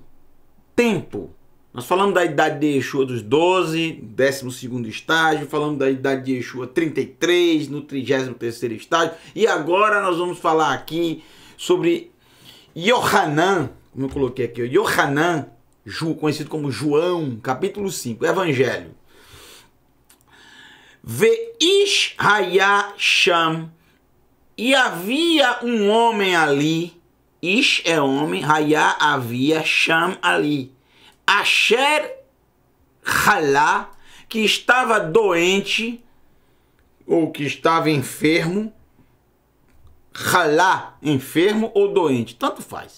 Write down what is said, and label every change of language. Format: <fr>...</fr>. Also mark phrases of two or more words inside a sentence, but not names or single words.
<pt>Nós falamos da idade de Yeshua dos 12, 12º estágio, falamos da idade de Yeshua 33, no 33º estágio, e agora nós vamos falar aqui sobre Yohanan, como eu coloquei aqui, Yohanan, conhecido como João, capítulo 5, Evangelho.</pt> <he>ויש היה שם,</he> <pt>e havia um homem ali, Ish é homem, haya havia, sham ali,</pt> <he>אשר חלה,</he> <pt>que estava doente, ou que estava enfermo, halá, enfermo ou doente, tanto faz.</pt>